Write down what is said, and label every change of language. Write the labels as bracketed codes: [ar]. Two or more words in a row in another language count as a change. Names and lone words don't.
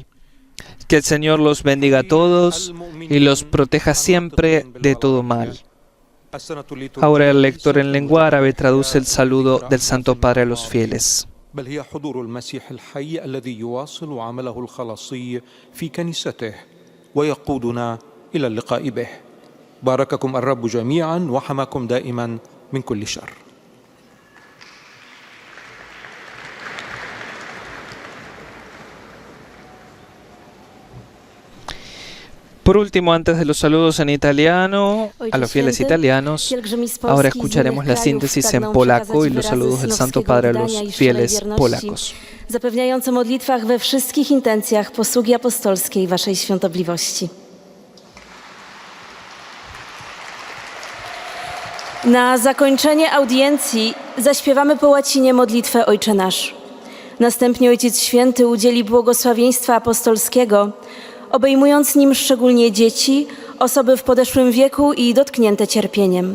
[es] Que el Señor los bendiga a todos y los proteja siempre de todo mal. Ahora el lector en lengua árabe traduce el saludo del Santo Padre a los fieles. [ar] بل هي حضور المسيح الحي الذي يواصل عمله الخلاصي في كنيسته ويقودنا إلى اللقاء به. بارككم الرب جميعا وحماكم دائما من كل شر. [es] Por último, antes de los saludos en italiano, a los fieles italianos, ahora escucharemos la síntesis en polaco y los saludos del Santo Padre a los fieles polacos. [pl] Zapewniające modlitwach we wszystkich intencjach posługi apostolskiej Waszej Świątobliwości. Na zakończenie audiencji zaśpiewamy po łacinie modlitwę Ojcze Nasz. Następnie Ojciec Święty udzieli błogosławieństwa apostolskiego, obejmując nim szczególnie dzieci, osoby w podeszłym wieku i dotknięte cierpieniem.